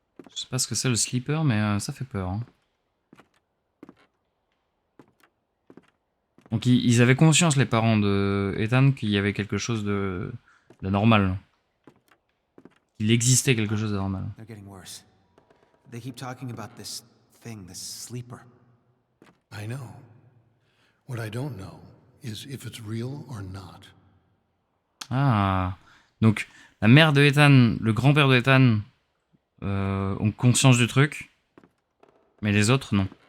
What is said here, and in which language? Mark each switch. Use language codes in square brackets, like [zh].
[fr] Je sais pas ce que c'est le sleeper, mais ça fait peur. Hein. Donc ils avaient conscience, les parents de Ethan, qu'il y avait quelque chose de normal. Il existait quelque chose de normal. [en] They're getting worse. They keep talking about this thing, this sleeper. I know. What I don't know is if it's real or not. [fr] Ah, donc la mère de Ethan, le grand-père de Ethan ont conscience du truc, mais les autres non.